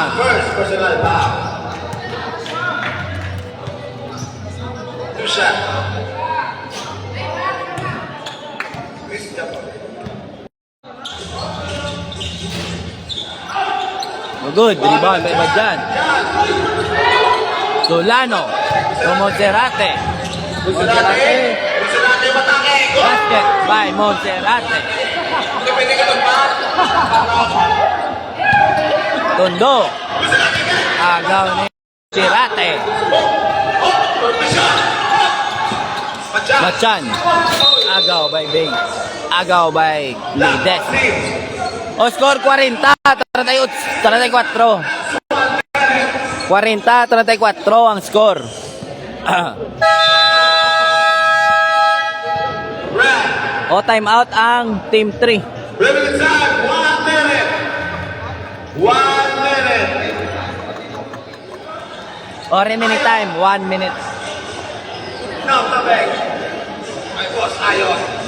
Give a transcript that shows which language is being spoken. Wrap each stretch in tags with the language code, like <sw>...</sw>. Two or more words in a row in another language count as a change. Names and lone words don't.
<en>First personal foul. Two shot. No good. Rebound by Badjan. Solano. To Monserrate. Monserrate matake. Go! Basket by Monserrate.</en> <tl>Hindi pwede ka magpass. Tondo. Agaw ni Monserrate. Machan. Agaw by Bing. Agaw by Ledesma.</tl> <en>O score 40, 34.</en> <tl>40-34 ang score. O</tl> <en>time out</en> <tl>ang team 3.</tl> <en>Remaining time, 1 minute. 1 minute. O remaining time, 1 minute. Now,</en> <tl>tabeng. Ay, boss, ayon.</tl>